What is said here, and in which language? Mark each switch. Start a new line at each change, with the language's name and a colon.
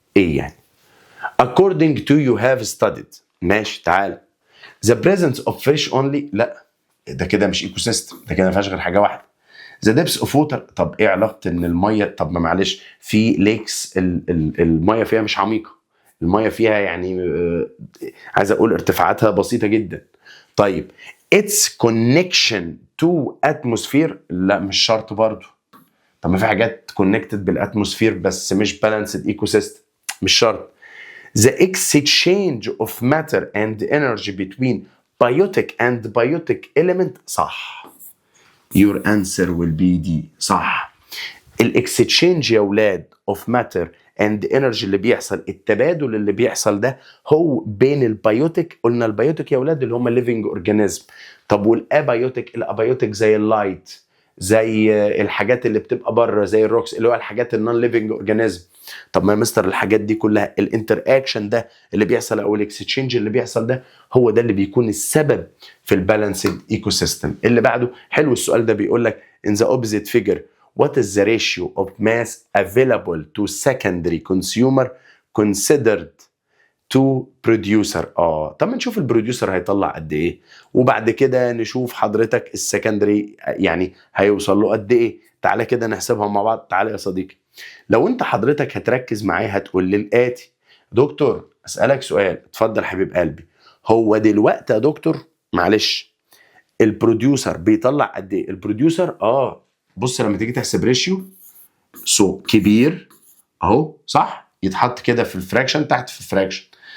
Arabic: ايه يعني؟
English: according to you have studied.
Arabic: ماشي تعال.
English: the presence of fish only.
Arabic: لا ده كده مش ايكو سيستم، ده كده ما فيهاش غير حاجه واحده.
English: the depths of water.
Arabic: طب ايه علاقه ان الميه؟ طب ما معلش في ليكس الميه فيها مش عميقه، الميه فيها يعني عايز اقول ارتفاعاتها بسيطه جدا.
English: طيب its connection to atmosphere.
Arabic: لا مش شرط برضه. طب ما في حاجات كونكتد بالاتموسفير بس مش بالانسد ايكو سيستم، مش شرط.
English: the exchange of matter and energy between biotic and biotic element.
Arabic: صح.
English: your answer will be D. صح.
Arabic: الاكستشينج يا اولاد
English: of matter and energy
Arabic: اللي بيحصل، التبادل اللي بيحصل ده هو بين البيوتيك. قلنا البيوتيك يا اولاد اللي هم living organism. طب والابيوتيك؟ الابيوتيك زي اللايت، زي الحاجات اللي بتبقى بره زي الروكس اللي هو الحاجات النون ليفنج اورجانيزم. طب ما يا مستر الحاجات دي كلها الانتر اكشن ده اللي بيحصل او الاكستشينج اللي بيحصل ده هو ده اللي بيكون السبب في البالانسد ايكو سيستم. اللي بعده حلو السؤال ده، بيقول لك
English: in the opposite figure what is the ratio of mass available to secondary consumer considered to producer.
Arabic: طب ما نشوف البروديوسر هيطلع قد ايه وبعد كده نشوف حضرتك السكندري يعني هيوصل له قد ايه. تعالى كده نحسبها مع بعض. تعالى يا صديقي، لو انت حضرتك هتركز معايا هتقول لي الاتي. دكتور اسالك سؤال، اتفضل حبيب قلبي. هو دلوقتي يا دكتور معلش البروديوسر بيطلع قد ايه؟ البروديوسر بص لما تيجي تحسب ريشيو كبير اهو صح، يتحط كده في الفراكشن تحت في الفراكشن.